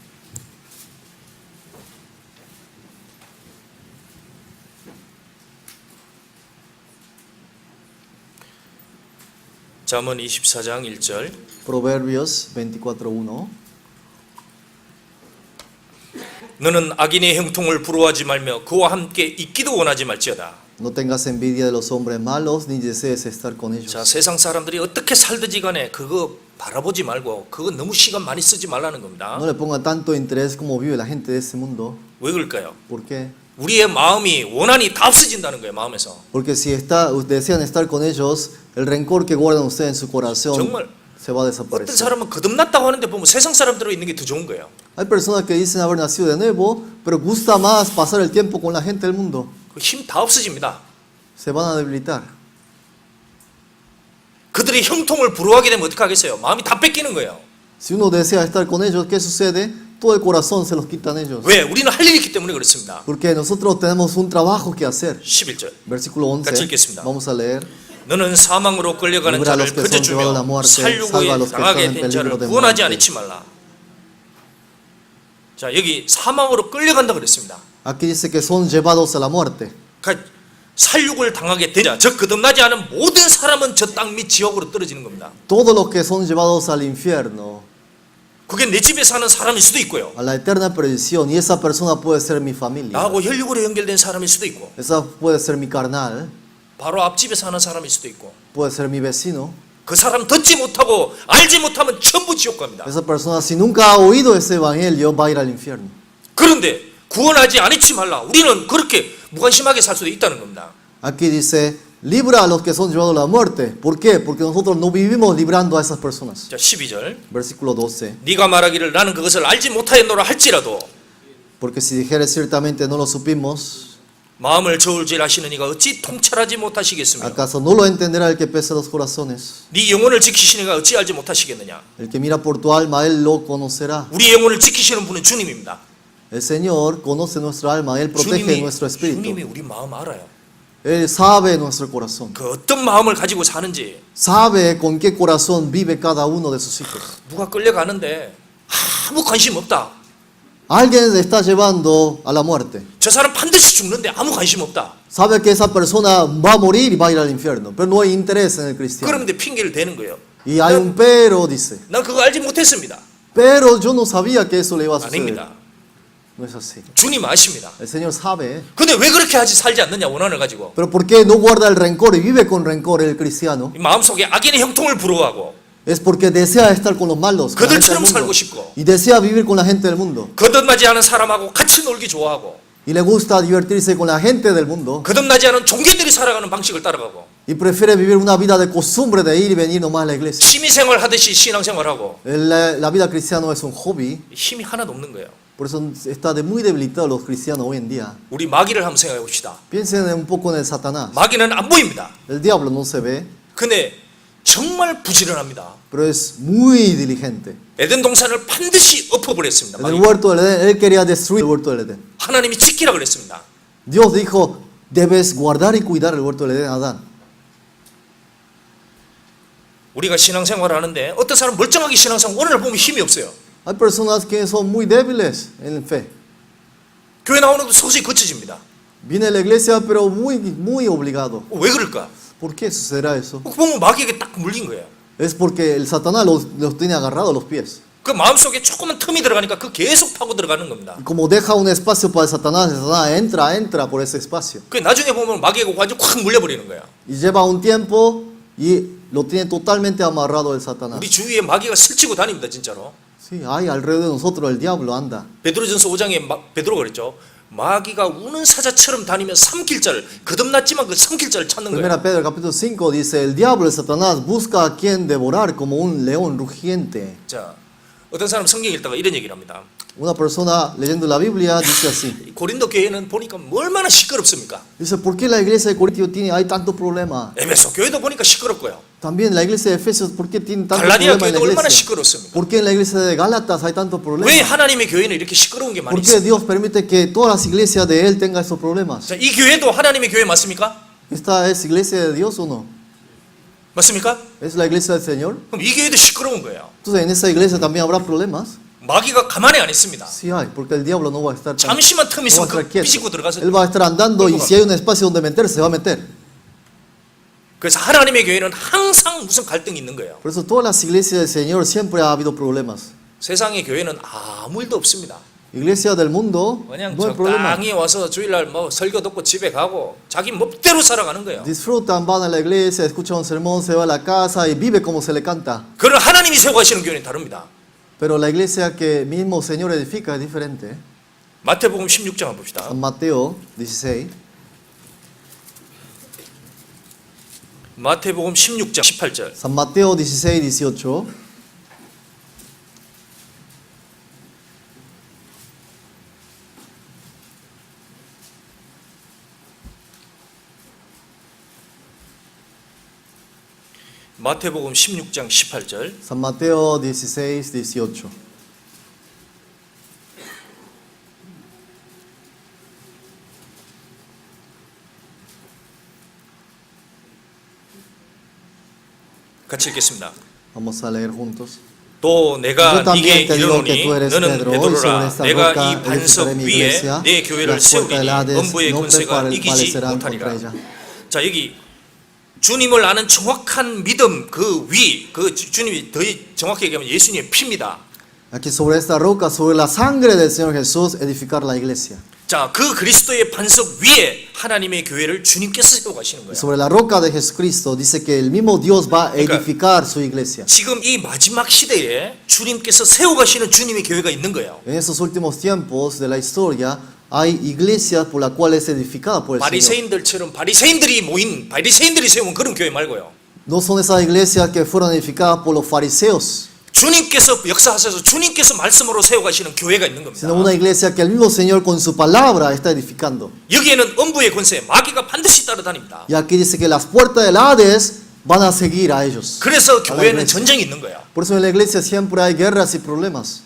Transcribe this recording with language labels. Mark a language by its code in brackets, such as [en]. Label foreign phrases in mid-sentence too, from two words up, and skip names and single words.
[ko] 잠언 24장 1절. [es] Proverbios 24, 1. [ko] 너는 악인의 형통을 부러워하지 말며 그와 함께 있기도 원하지 말지어다. [es] No tengas envidia de los hombres malos, ni desees estar con ellos. [ko] 자, 세상 사람들이 어떻게 살든지 간에 그거 바라보지 말고 그거 너무 시간 많이 쓰지 말라는 겁니다. [es] No le ponga tanto interés como vive la gente de ese mundo. [ko] 왜 그럴까요? [es] ¿Por qué? [ko] 우리의 마음이 원한이 다 없어진다는 거예요, 마음에서. [es] Porque si desean estar con ellos, el rencor que guardan ustedes en su corazón [ko] 정말 [es] se va a [ko] 어떤 [es] desaparecer. [ko] 사람은 거듭났다고 하는데 보면 세상 사람들로 있는 게 더 좋은 거예요. [es] Hay personas que dicen haber nacido de nuevo, pero gusta más pasar el tiempo con la gente del mundo. [ko] 그 힘 다 없어집니다. [es] Se van a debilitar. [ko] 그들의 형통을 부러워하게 되면 어떻게 하겠어요? 마음이 다 뺏기는 거예요. [es] Si uno desea estar con ellos, ¿qué sucede? Todo el corazón se los quitan ellos. [ko] 왜? 우리는 할 일이 있기 때문에 그렇습니다. [es] Porque nosotros tenemos un trabajo que hacer. [ko] 11절. [es] Versículo 11. [ko] 같이 읽겠습니다. [es] Vamos a leer. [ko] 너는 사망으로 끌려가는 [es] Libra a los [ko] 자를 [es] que son llevados a la [ko] 거저주며 [es] muerte, salva a [ko] 살육에 [es] los que [ko] 당하게 [es] están en [ko] 된 자를 [es] peligro de [ko] 구원하지 [es] muerte. [ko] 않지 말라. 자, 여기 사망으로 끌려간다 그랬습니다. [es] Aquí dice que son llevados a la muerte. [ko] 그러니까 살육을 당하게 된 자, 즉 거듭나지 않은 모든 사람은 저 땅 및 지옥으로 떨어지는 겁니다. [es] Todos los que son llevados al infierno, [ko] 그게 내 집에 사는 사람일 수도 있고요. [es] a la eterna perdición, y esa persona puede ser mi familia. [ko] 나하고 혈육으로 연결된 사람일 수도 있고, [es] Esa puede ser mi carnal, [ko] 바로 앞집에 사는 사람일 수도 있고, [es] puede ser mi vecino. [ko] 그 사람 듣지 못하고 알지 못하면 전부 지옥 갑니다. [es] Esa persona, si nunca ha oído ese evangelio, va a ir al infierno. [ko] 그런데 구원하지 않지 말라. 우리는 그렇게 무관심하게 살 수도 있다는 겁니다. [es] Aquí dice, libra a los que son llevados a la muerte. ¿Por qué? Porque nosotros no vivimos librando a esas personas. [ko] 자, 12절. [es] Versículo 12. [ko] 네가 말하기를 나는 그것을 알지 못하였노라 할지라도 [es] Porque si dijeres ciertamente no lo supimos, [ko] 마음을 저울질하시는 이가 어찌 통찰하지 못하시겠으며 [es] ¿acaso no lo entenderá el que pesa los corazones? [ko] 네 영혼을 지키시는 이가 어찌 알지 못하시겠느냐. [es] El que mira por tu alma, él lo conocerá. [ko] 우리 영혼을 지키시는 분은 주님입니다. [es] El Señor conoce nuestra alma, Él protege nuestro espíritu. [ko] 주님이 우리 마음 알아요. [es] Él sabe nuestro corazón. [ko] 그 어떤 마음을 가지고 사는지. [es] Sabe con qué corazón vive cada uno de sus hijos. [ko] 누가 끌려가는데 아무 관심 없다. [es] Alguien está llevando a la muerte. [ko] 저 사람 반드시 죽는데 아무 관심 없다. [es] Sabe que esa persona va a morir y va a ir al infierno, pero no hay interés en el cristiano. [ko] 그런데 핑계를 대는 거예요. [es] Y hay un pero, dice. [ko] 난 그거 알지 못했습니다. [es] Pero yo no sabía que eso le iba a suceder. [ko] 아닙니다. [es] No es así. [ko] 주님 아십니다. [es] El Señor sabe. [ko] 근데 왜 그렇게 하지 살지 않느냐 원한을 가지고. [es] Pero ¿por qué no guarda el rencor y vive con rencor el cristiano? [ko] 이 마음속에 악인의 형통을 부러워하고 [es] Es porque desea estar con los malos, con la gente del [ko] 그들처럼 살고 [es] mundo. [ko] 싶고 [es] Y desea vivir con la gente del mundo. [ko] 거듭나지 않은 사람하고 같이 놀기 좋아하고 [es] Y le gusta divertirse con la gente del mundo. [ko] 거듭나지 않은 종교들이 살아가는 방식을 따라가고 [es] Y prefiere vivir una vida de costumbre de ir y venir nomás a la iglesia. [ko] 취미생활 하듯이 신앙생활하고 [es] La vida cristiana es un hobby. [ko] 힘이 하나도 없는 거예요. [es] Por eso está muy debilitado los cristianos hoy en día. [ko] 우리 마귀를 한번 생각해 봅시다. [es] Piensen un poco en el Satanás. [ko] 마귀는 안 보입니다. [es] El diablo no se ve, [ko] 근데 정말 부지런합니다. [es] pero es muy diligente. [ko] 에덴 동산을 반드시 엎어버렸습니다. [es] En el [ko] 마귀가. [es] huerto del Edén, él quería destruir el huerto del Edén. [ko] 하나님이 지키라 그랬습니다. [es] Dios dijo, debes guardar y cuidar el huerto del Edén, Adán. [ko] 우리가 신앙생활을 하는데 어떤 사람 멀쩡하게 신앙생활 오늘 보면 힘이 없어요. [es] Hay personas que son muy débiles en fe. [ko] 교회 나오는 것도 서서히 거쳐집니다. [es] Viene a la iglesia, pero muy obligado. [ko] 왜 그럴까? [es] ¿Por qué sucederá eso? [ko] 보면 마귀에게 딱 물린 거예요. [es] Es porque el Satanás los tiene agarrados los pies. [ko] 그 마음속에 조금만 틈이 들어가니까 그 계속 파고 들어가는 겁니다. [es] Y como deja un espacio para el Satanás entra por ese espacio. [ko] 그 나중에 보면 마귀에게 완전 확 물려버리는 거야. [es] Y lleva un tiempo y lo tiene totalmente amarrado el Satanás. [ko] 우리 주위에 마귀가 스치고 다닙니다, 진짜로. [es] Sí, hay alrededor de nosotros el diablo anda. [ko] 베드로전서 5장에 베드로가 그랬죠. 마귀가 우는 사자처럼 다니며 삼킬자를 거듭났지만 그 삼킬자를 찾는 거예요. [es] Primera Pedro capítulo 5 dice, el diablo, el Satanás, busca a quien devorar como un león rugiente. [ko] 자, 어떤 사람 성경 읽다가 이런 얘기를 합니다. [es] Una persona leyendo la Biblia dice así. [ko] 고린도 교회는 보니까 얼마나 시끄럽습니까? [es] Dice, ¿por qué la iglesia de Corintio hay tanto problema? [ko] 에베소 교회도 보니까 시끄럽고요. [es] También la iglesia de Efesios, ¿por qué tiene tanto [ko] 갈라디아 [es] problema en la [ko] 교회도 얼마나 [es] iglesia? [ko] 시끄럽습니까? [es] ¿Por qué en la iglesia de Gálatas hay tanto [ko] 왜 [es] problema? [ko] 하나님의 교회는 이렇게 시끄러운 게 많이 [es] ¿Por qué [ko] 있습니까? [es] Dios permite que todas las iglesias de Él tengan esos problemas? [ko] 자, 이 교회도 하나님의 교회 맞습니까? [es] ¿Esta es iglesia de Dios o no? [ko] 맞습니까? [es] ¿Es la iglesia del Señor? [ko] 그럼 이 교회도 시끄러운 거예요. [es] Entonces en esa iglesia también habrá problemas. [ko] 마귀가 가만히 안 있습니다. [es] Sí hay, porque el diablo no va a estar [ko] 잠시만 틈이 [es] no va a [ko] 있으면 [es] estar [ko] 그 [es] quieto. [ko] 삐지고 들어가서 [es] Él va a estar andando y si hay un espacio donde meterse, se va a meter. [ko] 그래서 하나님의 교회는 항상 무슨 갈등이 있는 거예요. [es] Por eso todas las iglesias del Señor siempre ha habido problemas. [ko] 세상의 교회는 아무 일도 없습니다. [es] Iglesia del mundo, [ko] 그냥 [es] no hay problema. [ko] 적당히 와서 주일날 뭐 설교 듣고 집에 가고 자기 멋대로 살아가는 거예요. [es] Disfrutan, van a la iglesia, escuchan un sermón, se va a la casa y vive como se le canta. [ko] 그런 하나님이 세워가시는 교회는 다릅니다. [es] Pero la iglesia que mismo Señor edifica es diferente. [ko] 마태복음 16장 한번 봅시다. [es] San Mateo 16. [ko] 마태복음 16장 18절. [es] San Mateo 16, 18. [ko] 마태복음 16장 18절. [es] San Mateo 16, 18. [ko] 같이 읽겠습니다. [es] Vamos a leer juntos. [ko] 또 내가 [es] Yo también [ko] 네게 [es] te digo que [ko] 이르노니 [es] tú eres [ko] 너는 [es] Pedro, y sobre [ko] 베드로라 [es] esta [ko] 내가 [es] roca [ko] 이 반석 [es] edificaré mi [ko] 위에 [es] iglesia, [ko] 내 교회를 [es] las puertas [ko] 세우리니 [es] del Hades [ko] 음부의 [es] no [ko] 권세가 이기지 [es] prevalecerán [ko] 못하리라. [es] contra ella. [ko] 자, 여기 주님을 아는 정확한 믿음 그 위, 그 주님이 더 정확히 얘기하면 예수님의 피입니다. [es] Aquí sobre esta roca, sobre la sangre del Señor Jesús, edificar la iglesia. [ko] 자, 그 그리스도의 반석 위에 하나님의 교회를 주님께서 세워 가시는 거예요. [es] Sobre la roca de Jesucristo dice que el mismo Dios va a edificar su iglesia. [ko] 지금 이 마지막 시대에 주님께서 세워 가시는 주님의 교회가 있는 거예요. [es] En esos últimos tiempos de la historia hay iglesias por la cual es edificada por el Señor. [ko] 바리새인들처럼 바리새인들이 모인 바리새인들이 세운 그런 교회 말고요. [es] No son esas iglesias que fueron edificadas por los fariseos, [ko] 주님께서 역사하셔서 주님께서 말씀으로 세워 가시는 교회가 있는 겁니다. [es] sino una iglesia que el mismo Señor con su palabra está edificando. [ko] 여기에는 음부의 권세, 마귀가 반드시 따라다닙니다. [es] Y aquí dice que las puertas del Hades van a seguir a ellos. [ko] 그래서 [es] a la [ko] 교회는 [es] iglesia. [ko] 전쟁이 있는 거예요. [es] Por eso en la iglesia siempre hay guerras y problemas.